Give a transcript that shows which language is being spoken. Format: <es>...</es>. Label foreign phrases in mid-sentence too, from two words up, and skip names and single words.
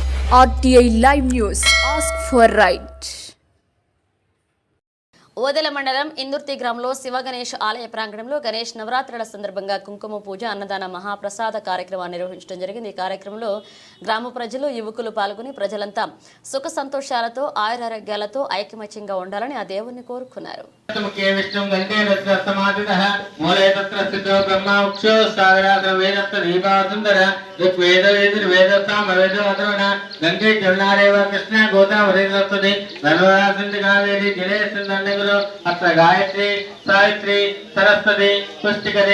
<en>RTI Live News. Ask for right.</en> <te>ఓదెల మండలం ఇందుర్తి గ్రామంలో శివ గణేష్ ఆలయ ప్రాంగణంలో గణేష్ నవరాత్రుల సందర్భంగా కుంకుమ పూజ అన్నదాన మహాప్రసాద కార్యక్రమాన్ని నిర్వహించడం జరిగింది. ఈ కార్యక్రమంలో గ్రామ ప్రజలు యువకులు పాల్గొని ప్రజలంతా సుఖ సంతోషాలతో ఆయురారోగ్యాలతో ఐకమత్యంగా ఉండాలని ఆ దేవుణ్ణి కోరుకున్నారు.</te> <sa>अत्र गायत्री सावित्री सरस्वती पुष्टिकरे</sa>